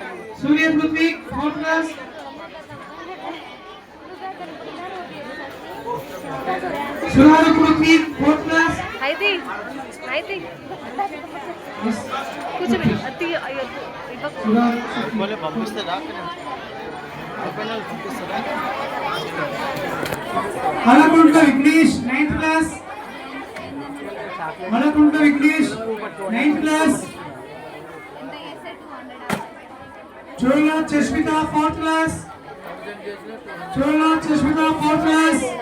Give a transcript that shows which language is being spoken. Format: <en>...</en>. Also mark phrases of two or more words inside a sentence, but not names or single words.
<en>Surya Prithvi 4th class. Surya Prithvi 4th class.</en> <te>అయితే</te> <en>Yes.</en> <te>కూర్చోబెట్టి అత్తి అయ్యో ఇవ్వకు बोले పంపిస్తారా పంపిస్తారా</te> <en>Malakunta Vignesh 9th class. Malakunta Vignesh 9th class. Chola Chashmita 4th class. Chola Chashmita 4th class.</en>